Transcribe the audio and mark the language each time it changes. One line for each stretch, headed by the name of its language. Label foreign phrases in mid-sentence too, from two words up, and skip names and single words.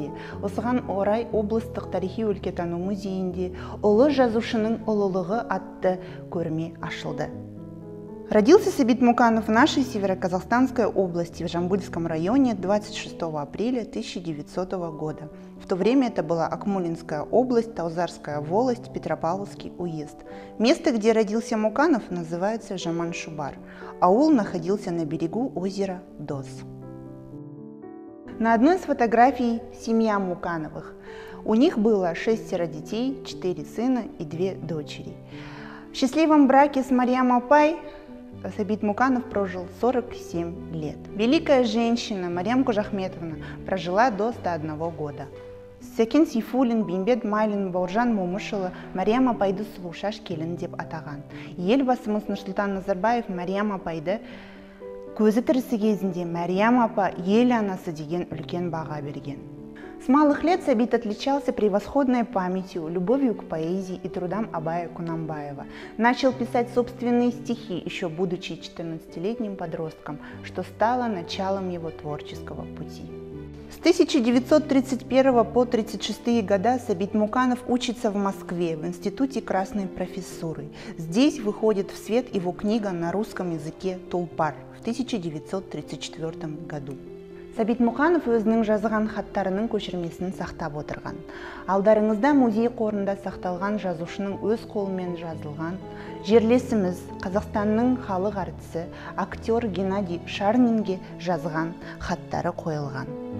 Kazakh: Осыған орай облыстық тарихи-өлкетану музейінде «Ұлы жазушының ұлылығы» атты көрме ашылды.
Russian: Родился Сәбит Мұқанов в нашей Северо-Казахстанской области, в Жамбыльском районе 26 апреля 1900 года. В то время это была Акмолинская область, Таузарская волость, Петропавловский уезд. Место, где родился Мұқанов, называется Жаман-Шубар. Аул находился на берегу озера Дос. На одной из фотографий семья Мұқановых. У них было 6 детей, 4 сына и 2 дочери. В счастливом браке с Мариям Апай Сәбит Мұқанов прожил 47 лет. Великая женщина Мариям Кожахметовна прожила до 101 года.
Kazakh: Сәкен Сейфуллин, Бейімбет Майлин, Бауыржан Момышұлы Мариям Апайды сұлушаш келін деп атаған. Елбасымыз Нұрсұлтан Назарбаев Мариям Апайды көзі тірісі кезінде Мариям Апа ел анасы деген үлкен баға берген.
Russian: С малых лет Сәбит отличался превосходной памятью, любовью к поэзии и трудам Абая Кунанбаева. Начал писать собственные стихи, еще будучи 14-летним подростком, что стало началом его творческого пути. С 1931 по 1936 года Сәбит Мұқанов учится в Москве в Институте Красной профессуры. Здесь выходит в свет его книга на русском языке «Тулпар» в 1934 году.
Kazakh: Сәбит Мұқанов өзінің жазған хаттарының көшірмесін сақтап отырған. Алдарыңызда музей қорында сақталған жазушының өз қолымен жазылған жерлесіміз Қазақстанның халық әртісі актер Геннадий Шарнинге жазған хаттары қойылған.